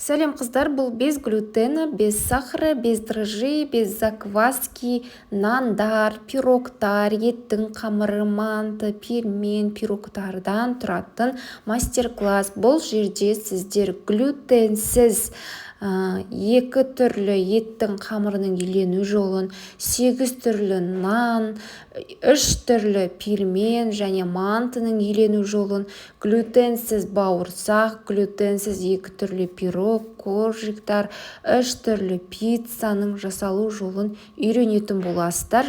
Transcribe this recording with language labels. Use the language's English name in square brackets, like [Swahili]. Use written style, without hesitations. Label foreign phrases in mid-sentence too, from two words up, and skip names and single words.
[Kazakh] Сәлем қыздар, бұл [Russian] без глютена, без сахара, без дрожжей, без закваски, [Kazakh] нандар, пирогтар, еттің қамыры, манты, пельмен, пирогтардан тұратын мастер-класс. Бұл жерде сіздер глютенсіз 2 түрлі еттің қамырының үйлену жолын, 8 түрлі нан, 3 түрлі пельмен және мантының үйлену жолын, глютенсіз бауырсақ, глютенсіз 2 түрлі пирог, коржиктар, 3 түрлі пиццаның жасалу жолын үйренетін боласыздар.